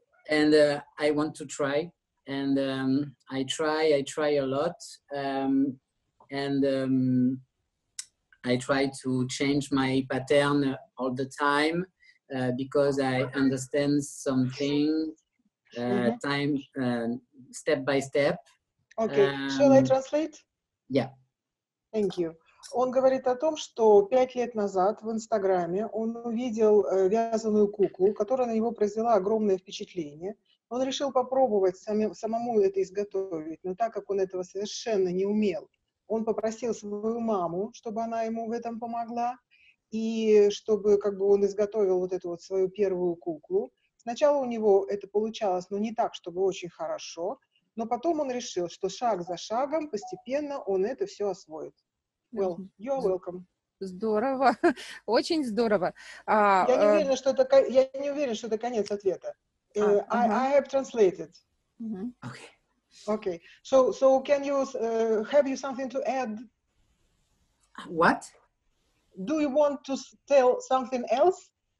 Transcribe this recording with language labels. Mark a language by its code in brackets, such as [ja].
[en] And I want to try. And I try a lot, and I try to change my pattern all the time because I understand something time step by step. Okay, shall I translate? Yeah. Thank you. [ru] Он говорит о том, что 5 лет назад в Инстаграме он увидел вязаную куклу, которая на него произвела огромное впечатление. Он решил попробовать самому это изготовить, но так как он этого совершенно не умел, он попросил свою маму, чтобы она ему в этом помогла, и чтобы он изготовил вот эту вот свою первую куклу. Сначала у него это получалось, но не так, чтобы очень хорошо, но потом он решил, что шаг за шагом постепенно он это все освоит. [en] Well, you're welcome. [ru] Здорово, очень здорово. Я не уверена, что это конец ответа. [en] I have translated. Okay. So can you have you something to add? What? Do you want to tell something else?